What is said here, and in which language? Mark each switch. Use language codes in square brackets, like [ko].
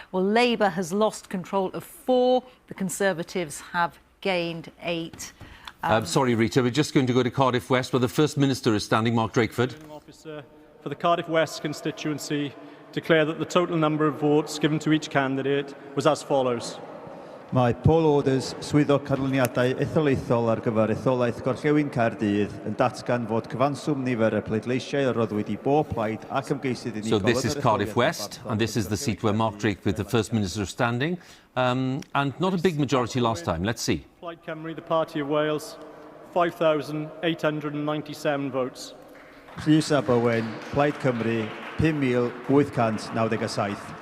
[en] Well, Labour has lost control of 4. The Conservatives have gained 8. Sorry, Rita, we're just going to go to Cardiff West, where the First Minister is standing, Mark Drakeford. Officer for the Cardiff West constituency declare that the total number of votes given to each candidate was as follows. [cy] Mae Paul Orders, swyddog canlyniadau etholaethol ar gyfer etholaeth Gorllewin Caerdydd yn datgan fod cyfanswm nifer y pleidleisiau a roedd wedi bob plaid ac ymgeisydd unigol. [en] So this is Cardiff West, and this is the seat where Mark Drakeford, the First Minister, is standing. And not a big majority last time. Let's see. Plaid Cymru, the Party of Wales, 5,897 votes. [cy] Rhys Aberwen, Plaid Cymru, 5,897.